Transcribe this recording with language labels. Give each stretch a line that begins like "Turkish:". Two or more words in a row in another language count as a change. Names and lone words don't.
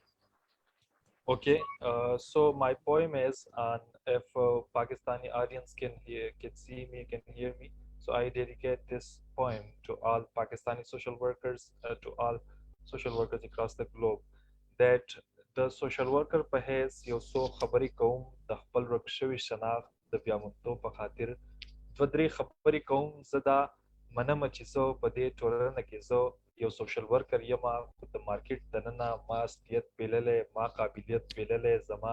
English: Okay, so my poem is on if Pakistani audience can see me, can hear me. So I dedicate this poem to all Pakistani social workers, to all social workers across the globe. That the social worker
Pashto: په حیث یو څو خبرې کوم د خپل ورک شوي شناخت د بیاموندو په خاطر دوه درې خبرې کوم زه دا منمه چې زه په دې ټولنه کې زه یو
English: social worker
Pashto: یم خو د مارکیټ دننه ما اصلیت بللی ما قابلیت بللی زما